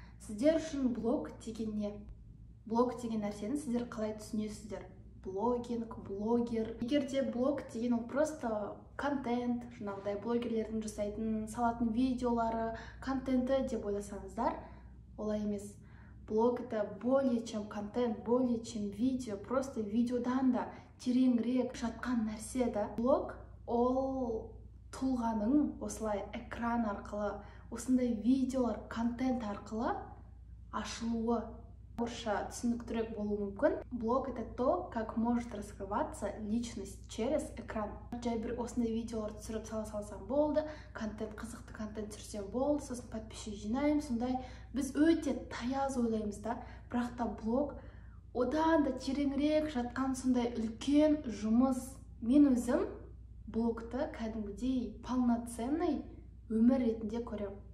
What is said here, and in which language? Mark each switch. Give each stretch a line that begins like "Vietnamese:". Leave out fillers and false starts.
Kazakh: Сіздер үшін блог деген не? Блог деген нәрсені сіздер қалай түсінесіздер? Блогинг, блогер. Егер де блог деген ол просто контент, жаңағыдай блогерлердің жасайтын, салатын видеолары, контенті деп ойласаңыздар, олай емес.
Russian: Блог это более чем контент, более чем видео, просто
Kazakh: видеодан да тереңірек жатқан нәрсе да. Блог ол тұлғаның осылай экран арқылы, осындай видеолар, контент арқылы ашылуы. Орысша түсініктірек болуы мүмкін.
Russian: Блог это то, как может раскрываться личность через экран.
Kazakh: Жай бір осындай видеолар түсіріп салсам болды, контент, қызықты контент түсірсем болды, сосын подписчик жинаймын, сондай. Біз өте таяз ойлаймыз да, бірақ та блог одан да тереңірек жатқан сондай үлкен жұмыс. Мен өзім блогты кәдімгідей полноценный өмір ретінде көремін.